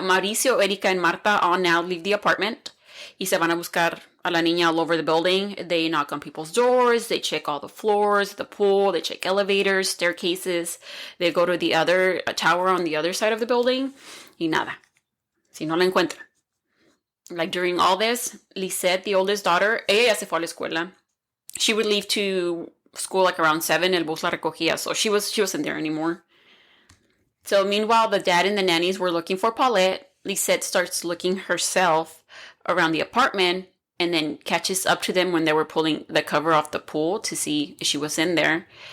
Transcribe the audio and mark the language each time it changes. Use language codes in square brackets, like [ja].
[en] Mauricio, Erika, and Marta all now leave the apartment. [es] Y se van a buscar a la niña [en] all over the building. They knock on people's doors. They check all the floors, the pool. They check elevators, staircases. They go to the other tower on the other side of the building. [es] Y nada. Si no la encuentra. [en] Like during all this, Lisette, the oldest daughter, [es] ella ya se fue a la escuela. [en] She would leave to school like around 7. [es] El bus la recogía. [en] So she wasn't there anymore. So meanwhile, the dad and the nannies were looking for Paulette. Lisette starts looking herself around the apartment and then catches up to them when they were pulling the cover off the pool to see if she was in there.